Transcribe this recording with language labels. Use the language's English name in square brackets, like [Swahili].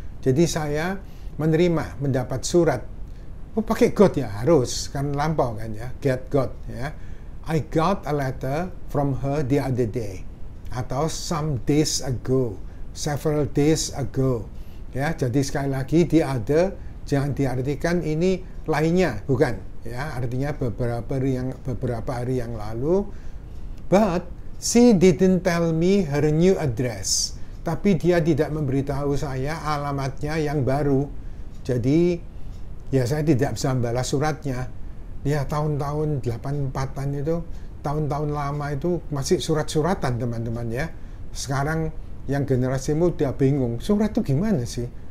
[Indonesian] Jadi saya mendapat surat. Oh, pakai got ya, harus kan lampau kan ya, get got ya. [English] I got a letter from her the other day atau some days ago, several days ago ya. [Indonesian] Jadi sekali lagi the other jangan diartikan ini lainnya, bukan ya, artinya beberapa hari yang lalu. [English] But she didn't tell me her new address. [Indonesian] Tapi dia tidak memberitahu saya alamatnya yang baru. Jadi ya saya tidak bisa membalas suratnya. Ya tahun-tahun 84-an itu, tahun-tahun lama itu masih surat-suratan teman-teman ya. Sekarang yang generasi muda bingung, surat itu gimana sih?